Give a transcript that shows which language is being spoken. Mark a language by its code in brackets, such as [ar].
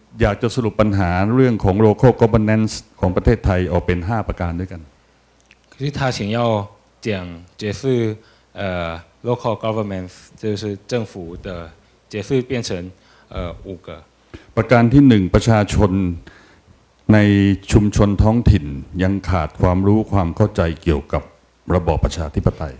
[th] อยากจะสรุปปัญหาเรื่องของ local governance ของประเทศไทยออกเป็น5ประการด้วยกัน [zh] 可是他想要讲解释local government 就是政府的解释变成5个 [th] ประการที่1ประชาชนในชุมชนท้องถิ่นยังขาดความรู้ความเข้าใจเกี่ยวกับระบอบประชาธิปไตย